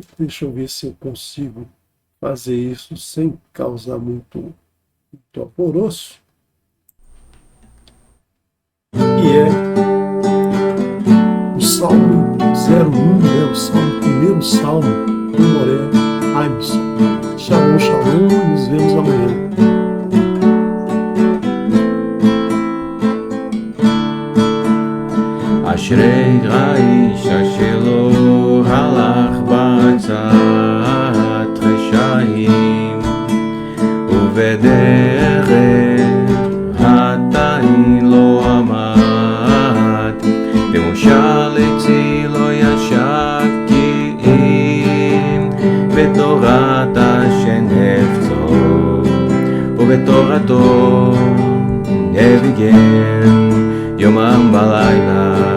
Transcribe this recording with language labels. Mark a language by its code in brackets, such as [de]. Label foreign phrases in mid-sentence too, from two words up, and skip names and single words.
[pt] Deixa eu ver se eu consigo fazer isso sem causar muito alvoroço. E é o Salmo 01, o Salmo, primeiro Salmo do Moré Aimson. [he] שלום, שלום, [pt] e nos vemos amanhã. [he] אשרי האיש אשר לא הלך בעצת רשעים ובדרך חטאים לא עמד במושב לצי לא ישב כי אם בתורת השם חפצו ובתורתו נביגם יומם ולילה.